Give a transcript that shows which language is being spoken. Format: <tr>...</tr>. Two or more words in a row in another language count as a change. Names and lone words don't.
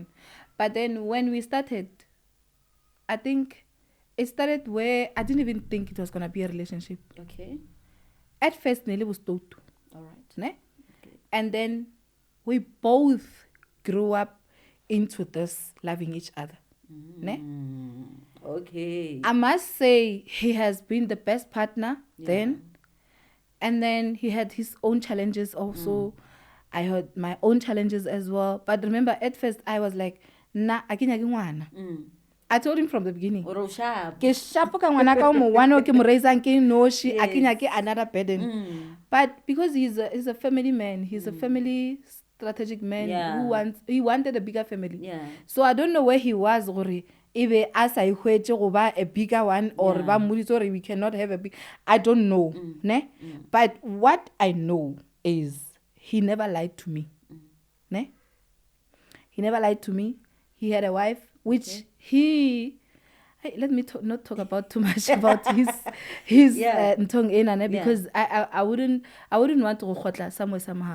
<en>But then when we started, I think it started where I didn't even think it was going to be a relationship. Okay. At first Nelly was told. All right. Ne? Okay. And then we both grew up into this loving each other. Ne? Okay. I must say he has been the best partner then. And then he had his own challenges also. I had my own challenges as well. But remember, at first I was like, nah, I told him from the beginning.</en> <tn>Ke sharp ka ngwana ka mo one o ke mo raisang ke noshi akinya</tn> <en>another burden. But because he's a family man, he's a family strategic man he wanted a bigger family. Yeah. So I don't know where he was</en> <tn>gore ebe</tn> <en>as I</en> <tn>hwetse go ba</tn> <en>a bigger one or</en> <tn>ba muditse gore</tn> <en>we cannot have a big, I don't know, ne? But what I know is he never lied to me. Ne? He never lied to me. He had a wife which let me not talk about too much about his</en> <tn>ntong ena</tn> <en>because I wouldn't want to khotla somewhere somehow.</en>